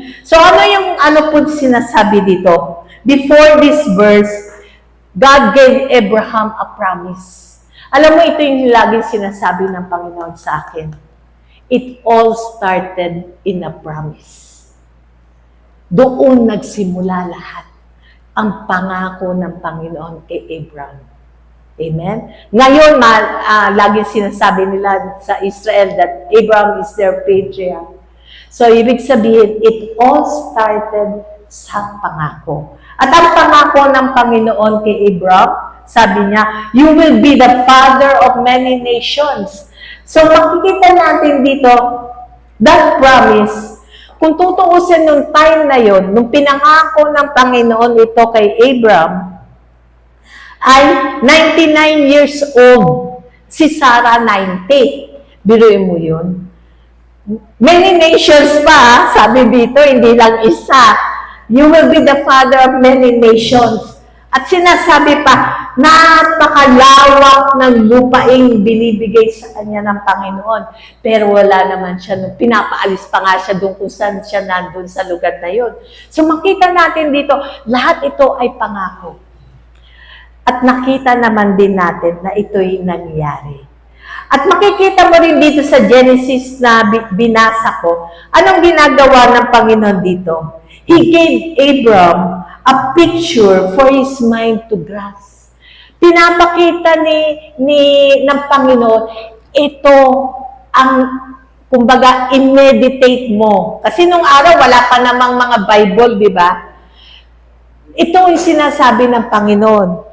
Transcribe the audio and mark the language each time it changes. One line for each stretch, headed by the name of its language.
Filipino: So ano po sinasabi dito?
English: Before this verse, God gave Abraham a promise.
Filipino: Alam mo, ito yung laging sinasabi ng Panginoon sa akin.
English: It all started in a promise.
Filipino: Doon nagsimula lahat ang pangako ng Panginoon kay Abraham. Amen? Ngayon, laging sinasabi nila sa Israel
English: that Abraham is their patriarch.
Filipino: So, ibig sabihin,
English: it all started
Filipino: sa pangako. At ang pangako ng Panginoon kay Abraham, sabi niya,
English: you will be the father of many nations.
Filipino: So makikita natin dito,
English: that promise,
Filipino: kung tutuusin nung time na yon, nung pinangako ng Panginoon ito kay Abraham, ay 99 years old. Si Sarah 90. Biruin mo yun. Many nations pa, sabi dito, hindi lang isa.
English: You will be the father of many nations.
Filipino: At sinasabi pa, napakalawak ng lupaing binibigay sa kanya ng Panginoon. Pero wala naman siya, pinapaalis pa nga siya doon kung saan siya nandun sa lugar na yun. So makita natin dito, lahat ito ay pangako. At nakita naman din natin na ito'y nangyari. At makikita mo rin dito sa Genesis na binasa ko, anong ginagawa ng Panginoon dito?
English: He gave Abram a picture for his mind to grasp.
Filipino: Pinapakita ng Panginoon, ito ang, kumbaga, i-meditate mo. Kasi nung araw, wala pa namang mga Bible, di ba? Ito ang sinasabi ng Panginoon.